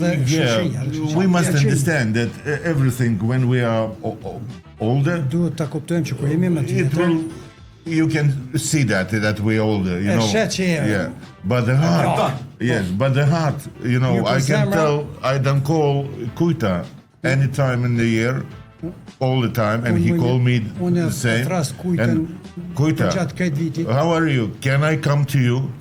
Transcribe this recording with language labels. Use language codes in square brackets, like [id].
[en] Yeah, we must understand that everything when we are older, [sq] duhet ta kuptojmë që kur jemi më të vjetër, [en] you can see that we're older, you know. Yeah, but the heart, yes, but the heart, you know, I can tell, I don't call Kuita any time in the year, all the time, and he called me the same. And Kuita, how are you? Can I come to you?